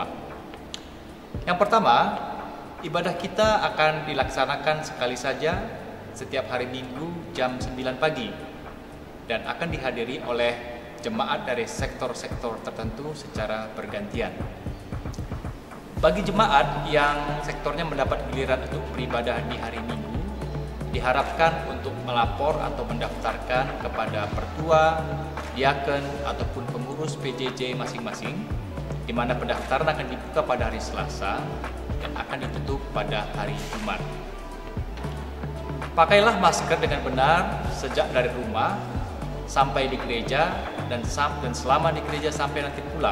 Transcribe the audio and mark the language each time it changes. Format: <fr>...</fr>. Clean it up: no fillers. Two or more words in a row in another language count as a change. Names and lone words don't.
<id>Yang pertama, ibadah kita akan dilaksanakan sekali saja setiap hari Minggu jam 9 pagi dan akan dihadiri oleh jemaat dari sektor-sektor tertentu secara bergantian. Bagi jemaat yang sektornya mendapat giliran untuk beribadah di hari Minggu, diharapkan untuk melapor atau mendaftarkan kepada pertua, diaken, ataupun pengurus PJJ masing-masing, di mana pendaftaran akan dibuka pada hari Selasa dan akan ditutup pada hari Jumat. Pakailah masker dengan benar sejak dari rumah sampai di gereja dan selama di gereja sampai nanti pulang.</id>